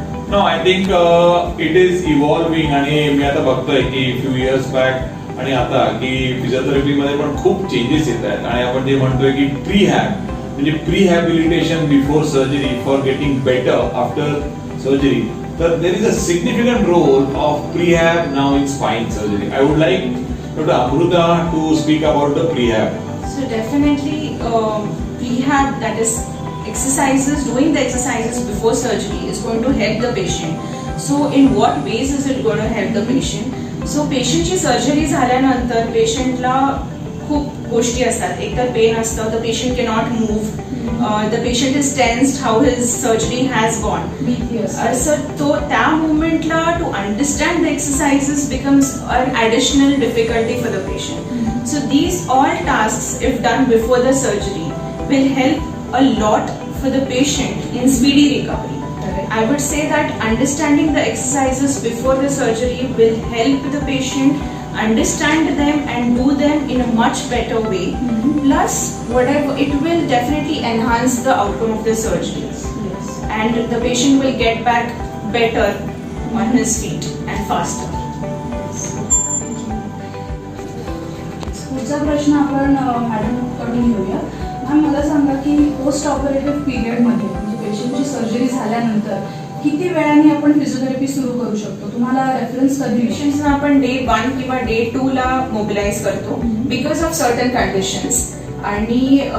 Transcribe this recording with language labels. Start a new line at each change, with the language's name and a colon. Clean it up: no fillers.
English: No I think it is evolving.
Marathi: आणि मी आता बघतोय की
English: few years back
Marathi: आणि आता की फिजिओथेरपी मध्ये पण खूप चेंजेस येत आहेत. आणि आपण जे म्हणतोय की
English: Prehab म्हणजे prehabilitation before surgery for getting better after surgery, तर there is a significant role of prehab now in spine surgery. I would like Dr. Amrita to speak about the prehab. So definitely prehab, that is exercises, doing the exercises before surgery is going to help the patient. So in what ways is it going to help the patient?
Marathi: So patient ची surgery झाल्यानंतर पेशंटला खूप गोष्टी असतात. एक तर pen असतं,
English: the patient cannot move, the patient is tensed how his surgery has gone. So
Marathi: तो त्या मोमेंटला
English: to understand the exercises becomes an additional difficulty for the patient. So these all tasks, if done before the surgery, will help a lot for the patient in speedy recovery. I would say that understanding the exercises before the surgery will help the patient understand them and do them in a much better way. Plus, whatever, it will definitely enhance the outcome of the surgery. Yes. And the patient will get back better on his feet and faster.
Marathi: पुढचा प्रश्न आपण madam कडून घेऊया. Ma'am, मला सांगा की post operative period मध्ये म्हणजे पेशंटची सर्जरी झाल्यानंतर किती वेळाने आपण फिजिओथेरपी सुरू करू शकतो? तुम्हाला रेफरन्स कधी? पेशंट्सना आपण डे 1 किंवा डे 2 ला मोबिलाइज करतो
English: Because of certain conditions.
Marathi: आणि